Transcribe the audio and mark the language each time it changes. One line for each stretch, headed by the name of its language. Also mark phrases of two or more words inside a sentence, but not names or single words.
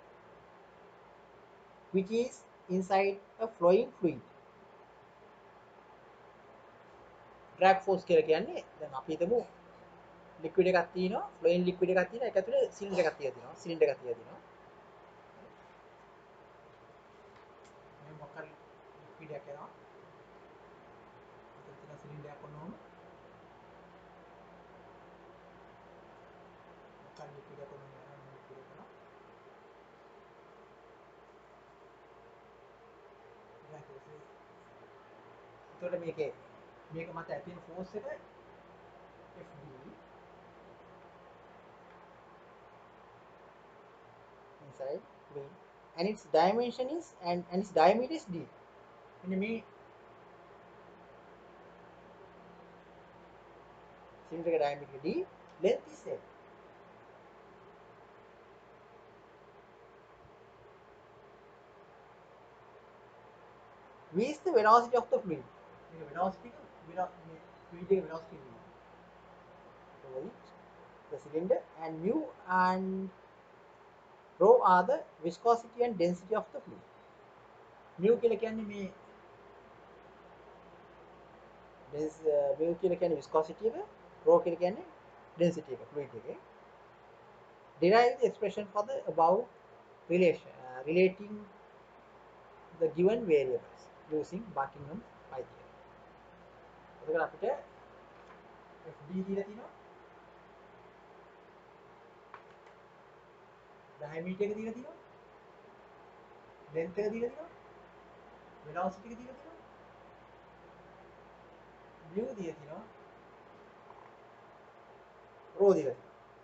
English: which is inside a flowing fluid. drag force
Sinhala: කියලා කියන්නේ දැන් අපි හිතමු ලික්විඩ් එකක් තියෙනවා
English: flowing liquid
Sinhala: එකක් තියෙනවා ඒක ඇතුලේ සිලින්ඩර් එකක් තියලා තියෙනවා සිලින්ඩර් එකක් තියලා තියෙනවා මේ මොකක් හරි ලික්විඩ් එකක් යනවා මෙතන තියෙන සිලින්ඩර් එකක් ඔන්නෝම මොකක් හරි ලික්විඩ් එකක් ඔන්නෝම යනවා ලික්විඩ් එකක් යනවා
English: drag force
Sinhala: එතකොට මේක මත ඇති වෙන ෆෝර්ස් එක
English: Fd inside V and its dimension is and its diameter is d.
Sinhala: මෙන්න මේ
English: cylinder diameter d, length is l. V is the velocity of the fluid. Velocity fluid velocity. the cylinder, and mu and rho are the viscosity and density of the fluid.
Sinhala: Mu කියලා කියන්නේ මේ mu කියලා කියන්නේ viscosity එක, rho කියලා කියන්නේ density එක, fluid එකේ.
English: Derive the expression for the above relating the given variables using Buckingham's pi theorem.
Sinhala: එතකොට අපිට FD දීලා තිනවා, diameter එක දීලා තිනවා, length එක දීලා තිනවා, velocity එක දීලා තිනවා, mu දීලා තිනවා, rho දීලා තිනවා.